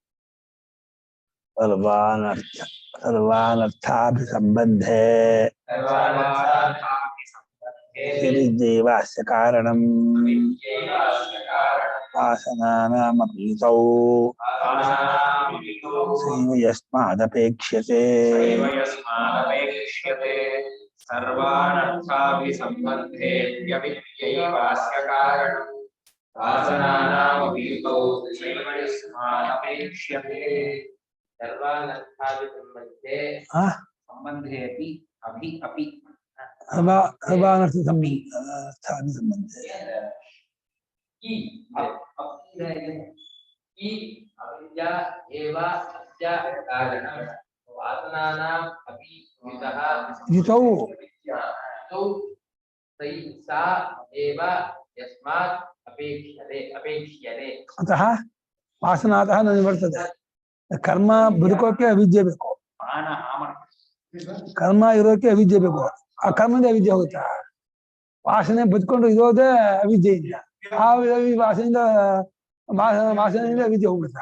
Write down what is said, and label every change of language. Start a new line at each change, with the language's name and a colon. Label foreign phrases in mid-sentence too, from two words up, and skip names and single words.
Sanskrit: ಸರ್ವಾನರ್ಥಾಭಿಸಂಬಂಧೇ ದೇವಾಸ್ಯ ಕಾರಣಂ ವಾಸನಾನಾಮಪೀತೌ ಯಸ್ಮಾದಪೇಕ್ಷ್ಯತೆ. ಸರ್ವಾನರ್ಥಾಭಿಸಂಬಂಧೇಪ್ಯವಿದ್ಯೈವಾಸ್ಯ ಕಾರಣಂ ವಾಸನಾನಾಮಪೀತೌ ಯಸ್ಮಾದಪೇಕ್ಷ್ಯತೆ. ಸರ್ವಾನರ್ಥಾಭಿಸಂಬಂಧೇ ಆ ಸಂಬಂಧೇ ಅಪಿ ಅಪಿ ಅನರ್ಥ ಸಂಬಂಧ ಈ ಈ ಅವಿದ್ಯಾ ಏವ ಅಸ್ಯ ಕಾರಣ ವಾಸನಾನಾಂ ಅಪಿ ಯುತಃ ಯುತೌ ಯುತೌ ಸಾ ಏವ ಯಸ್ಮಾತ್ ಅಪೇಕ್ಷ್ಯತೆ ಅತಃ ವಾಸನಾತಃ
Kannada: ನನಗೆ ಬರ್ತದೆ. ಕರ್ಮ ಬದುಕೋಕೆ ಅವಿದ್ಯೆ ಬೇಕು, ಕರ್ಮ ಇರೋಕೆ ಅವಿದ್ಯೆ ಬೇಕು. ಆ ಕರ್ಮದಿಂದ ಅವಿದ್ಯೆ ಹೋಗುತ್ತಾ? ವಾಸನೆ ಬದುಕೊಂಡು ಇರೋದೇ ಅವಿದ್ಯೆಯಿಂದ. ಆ ವಾಸನೆಯಿಂದ ವಾಸನೆಯಿಂದ ಅವಿದ್ಯೆ ಹೋಗ್ಬಿಡ್ತಾ?